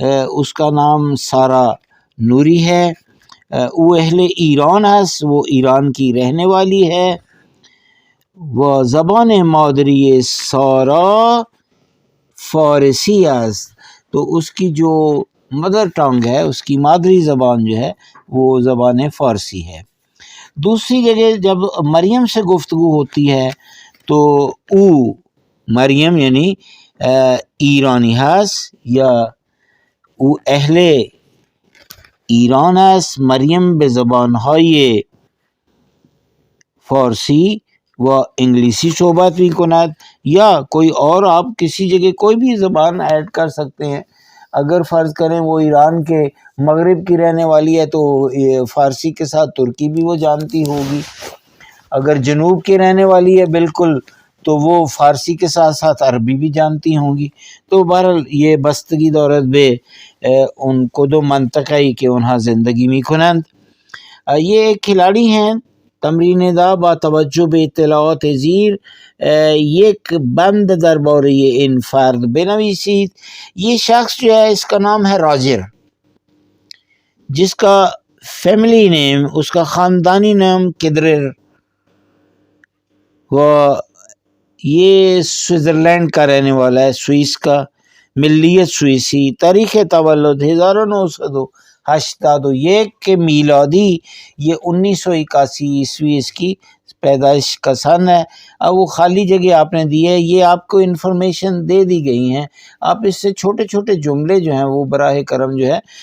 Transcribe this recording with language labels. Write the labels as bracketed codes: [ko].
[ur] اس کا نام سارا نوری ہے. [fa] او اہل ایران است، [ur] وہ ایران کی رہنے والی ہے. [fa] و زبان مادری سارا فارسی است. [ur] تو اس کی جو مدر ٹنگ ہے، اس کی مادری زبان جو ہے وہ زبان فارسی ہے. دوسری جگہ جب مریم سے گفتگو ہوتی ہے تو [fa] او مریم یعنی ایرانی هست یا او اهل ایران است. مریم به زبانهای فارسی و انگلیسی صحبت می کند، [ur] یا کوئی اور آپ کسی جگہ کوئی بھی زبان ایڈ کر سکتے ہیں. اگر فرض کریں وہ ایران کے مغرب کی رہنے والی ہے تو فارسی کے ساتھ ترکی بھی وہ جانتی ہوگی. اگر جنوب کی رہنے والی ہے بالکل تو وہ فارسی کے ساتھ ساتھ عربی بھی جانتی ہوں گی. تو بہرحال یہ [fa] بستگی دارد به ان کدوم منطقه‌ای که اونها زندگی میکنند. [ur] یہ ایک کھلاڑی ہیں. [fa] تمرین دا با توجه به اطلاعات زیر یک بند درباره این فرد بنویسید. [ur] یہ شخص جو ہے اس کا نام ہے راجر، جس کا فیملی نیم، اس کا خاندانی نام کدرر و یہ سوئٹزرلینڈ کا رہنے والا ہے، سوئس کا، [fa] ملیت سوئسی، تاریخ تولد 1982، [ur] یہ کہ میلادی یہ 1981 عیسوی اس کی پیدائش کا سن ہے۔ اب وہ خالی جگہ آپ نے دی ہے، یہ آپ کو انفارمیشن دے دی گئی ہیں، آپ اس سے چھوٹے چھوٹے جملے جو ہیں وہ براہ کرم جو ہے